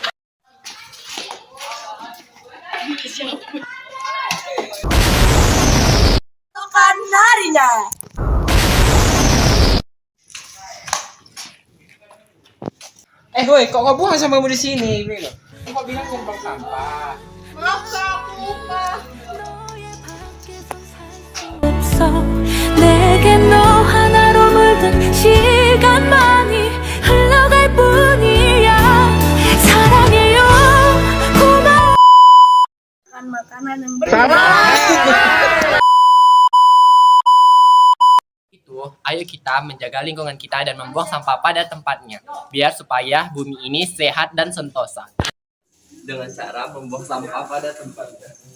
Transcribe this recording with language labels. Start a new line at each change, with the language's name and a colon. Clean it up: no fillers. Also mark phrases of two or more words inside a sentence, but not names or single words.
Indonesian: Bukan harinya. Woi, kok kau buang sampahmu di sini? Kok bilang jangan buang sampah? Maaf kak, aku lupa.
Korean: 내게 너 하나로 물든 시간만이 흘러갈 뿐이야 사랑해요 고마워
Indonesian: Makanan yang berbeda. Ayo kita menjaga lingkungan kita dan membuang sampah pada tempatnya, biar supaya bumi ini sehat dan sentosa. Dengan cara membuang sampah pada tempatnya.